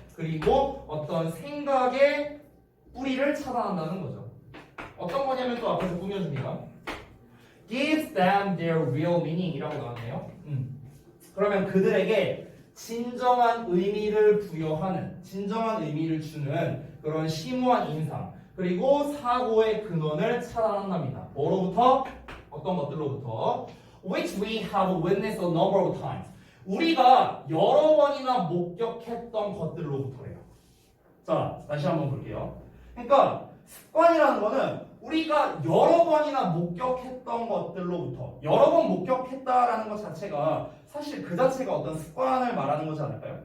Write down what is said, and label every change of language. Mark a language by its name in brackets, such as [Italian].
[Korean] 그리고 어떤 생각의 뿌리를 차단한다는 거죠. 어떤 거냐면 또 앞에서 꾸며줍니다. [English] Gives them their real meaning [Korean] 이라고 나왔네요. 그러면 그들에게 진정한 의미를 부여하는, 진정한 의미를 주는 그런 심오한 인상 그리고 사고의 근원을 차단한답니다. 뭐로부터? 어떤 것들로부터? [English] Which we have witnessed a number of times. [Korean] 우리가 여러 번이나 목격했던 것들로부터래요. 자, 다시 한번 볼게요. 그러니까 습관이라는 거는 우리가 여러 번이나 목격했던 것들로부터 여러 번 목격했다라는 것 자체가 사실 그 자체가 어떤 습관을 말하는 거지 않을까요?